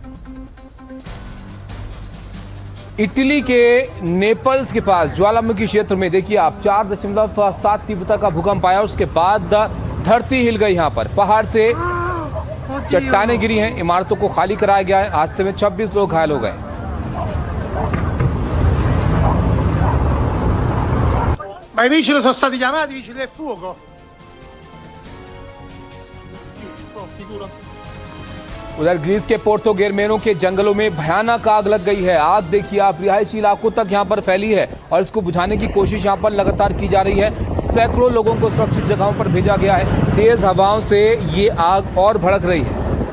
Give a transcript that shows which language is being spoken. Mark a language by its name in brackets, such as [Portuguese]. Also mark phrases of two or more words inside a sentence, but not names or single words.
[Hindi] इटली के नेपल्स के पास ज्वालामुखी क्षेत्र में देखिए आप 4.7 तीव्रता का भूकंप आया। उसके बाद धरती हिल गई। यहाँ पर पहाड़ से चट्टानें गिरी हैं, इमारतों को खाली कराया गया है। हादसे में 26 लोग घायल हो गए। [Italian] Ma i vigili sono stati chiamati, i vigili del fuoco. [Hindi] उधर ग्रीस के पोर्तो गेरमेनो के जंगलों में भयानक आग लग गई है। आग देखिए आप, रिहायशी इलाकों तक यहाँ पर फैली है और इसको बुझाने की कोशिश यहाँ पर लगातार की जा रही है। सैकड़ों लोगों को सुरक्षित जगहों पर भेजा गया है। तेज हवाओं से ये आग और भड़क रही है।